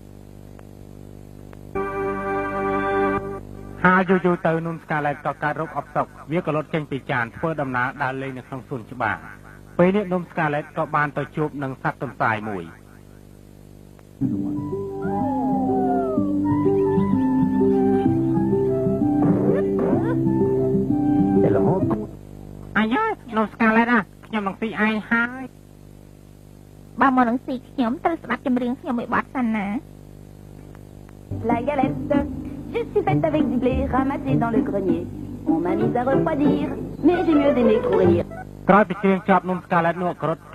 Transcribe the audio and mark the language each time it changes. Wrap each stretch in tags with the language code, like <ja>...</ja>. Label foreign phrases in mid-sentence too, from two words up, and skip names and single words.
<km>ហើយយូរទៅនំស្កាឡែតក៏កើតរោគអបសុកវាក៏លត់ចេញពីចានធ្វើដំណើរដើរលេងនៅក្នុងសួនច្បារពេលនេះនំស្កាឡែតក៏បានទៅជួបនឹងសត្វទន្សាយមួយអាយនំស្កាឡែតខ្ញុំនឹងស៊ីឯងហើយ បើមកនឹងស៊ីខ្ញុំត្រូវស្ដាប់ចម្រៀងខ្ញុំមួយបទសិនណា</km> <fr>La galette, je suis faite avec du blé ramassé dans le grenier. On m'a mise à refroidir, mais j'ai mieux aimé courir.</fr> <km>ក្រោយពីគ្រឿងចប់នំស្កាឡែតនោះក៏រត់គេ</km>